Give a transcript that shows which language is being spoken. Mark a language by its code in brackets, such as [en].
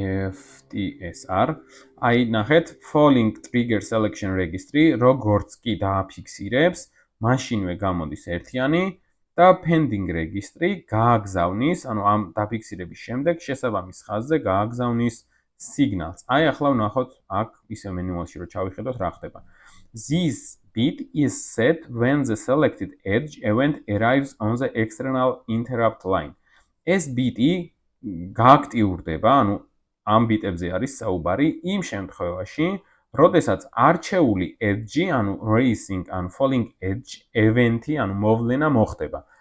[ka] FTSR, აი ნახეთ falling trigger selection registry, როგორც კი დააფიქსირებს, მაშინვე გამოდის ერთიანი და pending registry გააგზავნის, ანუ ამ დაფიქსირების შემდეგ შესაბამის ხაზზე გააგზავნის სიგნალს. აი ახლა ვნახოთ აქ ისე მენუალში რო ჩავიხედოთ რა ხდება. [en] This bit is set when the selected edge event arrives on the external interrupt line. [ka] ეს ბიტი გააქტიურდება, ანუ ამ ბიტებზე არის საუბარი იმ შემთხვევაში, როდესაც არჩეული edge, ანუ raising, ანუ falling edge event-ი, ანუ მოვლენა მოხდება.